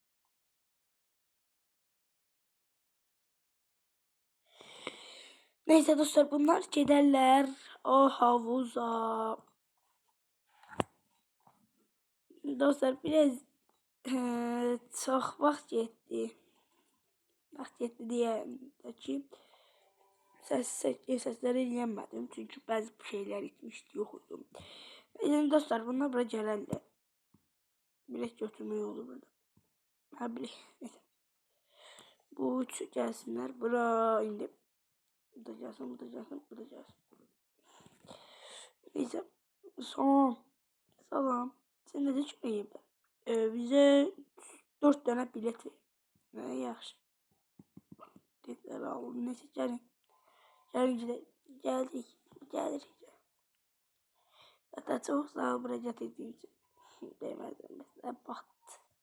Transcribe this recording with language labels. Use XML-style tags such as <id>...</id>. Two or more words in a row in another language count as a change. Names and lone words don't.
<tr>Neyse dostlar, bunlar giderler o havuza.</tr> <az>Dostlar biraz çok vaxt getdi. Vaxt getdi deyəndə ki sesləri eləyəmədim. Çünki bəzi şeylər etmişdi, yox idum. Neyse dostlar, bunlar bura gələrlər. Bilek götürmək olur burada. Ha bilek. Neyse. Bu üçü gəlsinlər bura indi. Bu da gəlsin, bu da gəlsin, bu da gəlsin.</az> <tr>Neyse. Salam. Salam. Sen ne düşünüyorsun? Bize 4 tane bilet ver. Ne yaxşı. Biletleri aldım. Neyse gelin. Gelin gidelim. Geldik. Geldik. Hatta çok sağ ol buraya getirdiğin için. Demezdim mesela baktı.</tr>